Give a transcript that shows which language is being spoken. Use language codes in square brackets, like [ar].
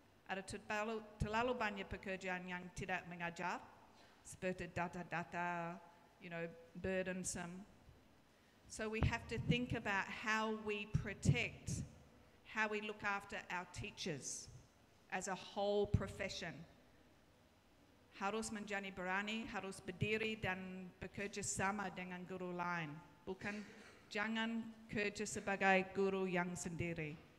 [id] Ada terlalu banyak pekerjaan yang tidak mengajar, seperti data-data, burdensome. [en] So we have to think about how we protect, how we look after our teachers as a whole profession. [id] Harus menjadi berani, harus berdiri dan bekerja sama dengan guru lain. Jangan kerja sebagai guru yang sendiri.